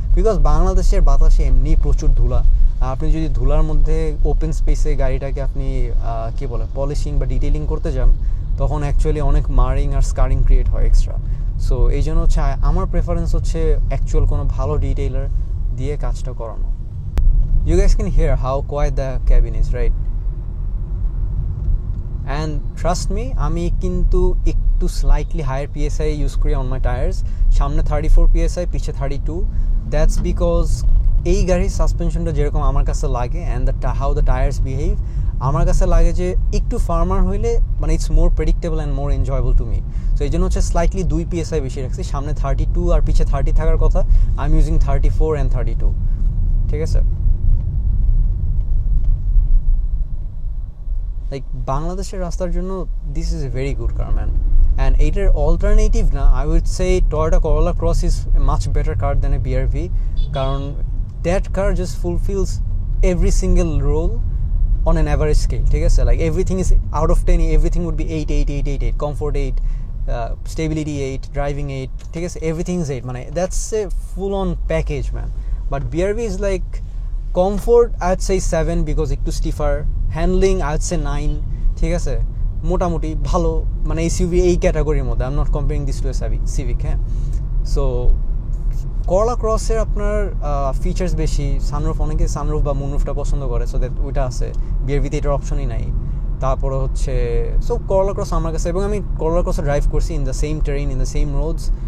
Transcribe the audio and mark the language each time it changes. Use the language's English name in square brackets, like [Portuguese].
[Bangla] Because বাংলাদেশের বাতাসে এমনি প্রচুর ধুলা, আপনি যদি ধুলার মধ্যে ওপেন স্পেসে গাড়িটাকে আপনি কী বলে পলিশিং বা ডিটেইলিং করতে যান, তখন অ্যাকচুয়ালি অনেক মারিং আর স্কারিং ক্রিয়েট হয় এক্সট্রা। সো এই জন্য হচ্ছে আমার প্রেফারেন্স হচ্ছে অ্যাকচুয়াল কোনো ভালো ডিটেইলার দিয়ে কাজটা করানো। [English] You guys can hear how quiet the cabin is, right? And trust me, [Bangla] আমি কিন্তু একটু স্লাইটলি হায়ার PSI ইউজ করি [English] On my tyres. [Bangla] সামনে 34 PSI, পিছে 32। [English] that's because [Bangla] এই গাড়ির সাসপেনশনটা যেরকম আমার কাছে লাগে [English] and how the tyres behave, [Bangla] আমার কাছে লাগে যে একটু ফার্মার হইলে মানে [English] It's more predictable and more enjoyable to me. [Bangla] So এই জন্য হচ্ছে স্লাইটলি 2 PSI বেশি রাখছি। সামনে 32 আর পিছে 30 থাকার কথা, [English] I am using 34 and 32। [Bangla] ঠিক আছে, [English] like [Bangla] বাংলাদেশের রাস্তার জন্য [English] This is a very good car, man. And [Bangla] এইটার অল্টারনেটিভ না, [English] I would say Toyota Corolla Cross is a much better car than a BRV, [Bangla] কারণ [English] that car just fulfils every single role on an average scale, [Bangla] ঠিক আছে? [English] Like everything is out of 10, everything would be 8, 8, 8, 8, 8, comfort 8, stability 8, driving 8, ঠিক আছে? Everything is 8, [Bangla] মানে [English] that's a full on package, man. But BRV is like comfort I'd say 7 because [Bangla] একটু [English] stiffer, handling I'd say 9, [Bangla] ঠিক আছে? মোটামুটি ভালো, মানে SUV এই ক্যাটাগরির মধ্যে। [English] I'm not comparing this to a Civic, [Bangla] হ্যাঁ? So করলা ক্রসের আপনার ফিচার্স বেশি, সানরুফ, অনেকে সানরুফ বা মুনরুফটা পছন্দ করে, সো দ্যাট ওইটা আছে। বিআরভিতে এটার অপশনই নাই। তারপরে হচ্ছে সো করলা ক্রস আমার কাছে, এবং আমি করলা ক্রসে ড্রাইভ করছি [English] In the same terrain, in the same roads.